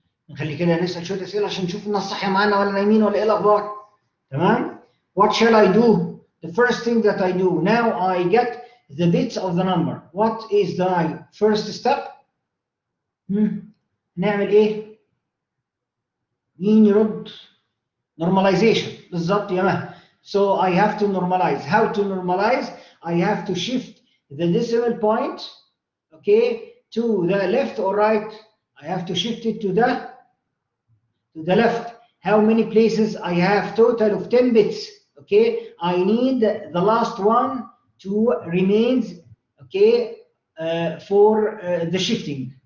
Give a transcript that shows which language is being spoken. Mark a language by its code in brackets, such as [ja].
[ar] نخلي كده نسأل شوية أسئلة عشان نشوف الناس صحية معانا ولا نايمين ولا إيه الأخبار. تمام؟ [en] What shall I do? The first thing that I do now, I get the bits of the number. What is the first step? [ar] نعمل إيه؟ مين يرد؟ Normalization. بالظبط يا مها. [en] So I have to normalize. How to normalize? I have to shift the decimal point, okay, to the left or right. I have to shift it to the left. How many places? I have total of 10 bits. Okay, I need the last one to remain, okay, for the shifting.